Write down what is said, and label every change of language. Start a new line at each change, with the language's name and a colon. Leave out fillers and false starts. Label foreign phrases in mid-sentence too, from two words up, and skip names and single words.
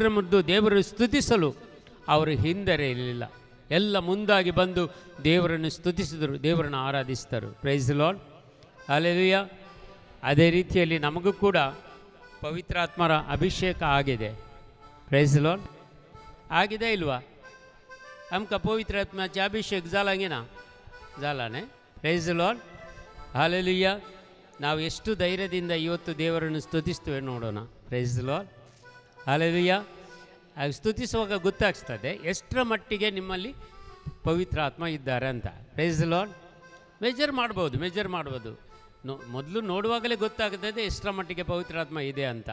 Kannada: ಮುಂದೆ ದೇವರನ್ನು ಸ್ತುತಿಸಲು ಅವರು ಹಿಂದೆರೆಯಲಿಲ್ಲ ಎಲ್ಲ ಮುಂದಾಗಿ ಬಂದು ದೇವರನ್ನು ಸ್ತುತಿಸಿದರು ದೇವರನ್ನು ಆರಾಧಿಸಿದರು
English: Praise the Lord
Kannada: ಹಾಲೆಲೂಯಾ ಅದೇ ರೀತಿಯಲ್ಲಿ ನಮಗೂ ಕೂಡ ಪವಿತ್ರಾತ್ಮರ ಅಭಿಷೇಕ ಆಗಿದೆ
English: Praise the Lord
Kannada: ಆಗಿದೆ ಇಲ್ವಾ
Konkani: आमका पवित्र आत्म्याचे अभिषेक जाला गे ना जाला न्ही
English: Praise the Lord
Kannada: हालेलुया ನಾವು ಎಷ್ಟು ಧೈರ್ಯದಿಂದ ಇವತ್ತು ದೇವರನ್ನು ಸ್ತುತಿಸ್ತೇವೆ ನೋಡೋಣ.
English: Praise the Lord.
Kannada: ಹಲ್ಲೆಲೂಯಾ. ಆಗ ಸ್ತುತಿಸುವಾಗ ಗೊತ್ತಾಗ್ತದೆ ಎಷ್ಟರ ಮಟ್ಟಿಗೆ ನಿಮ್ಮಲ್ಲಿ ಪವಿತ್ರ ಆತ್ಮ ಇದ್ದಾರೆ ಅಂತ.
English: Praise the Lord.
Kannada: ಮೆಜರ್ ಮಾಡ್ಬೋದು. ಮೊದಲು ನೋಡುವಾಗಲೇ ಗೊತ್ತಾಗ್ತದೆ ಎಷ್ಟರ ಮಟ್ಟಿಗೆ ಪವಿತ್ರ ಆತ್ಮ ಇದೆ ಅಂತ.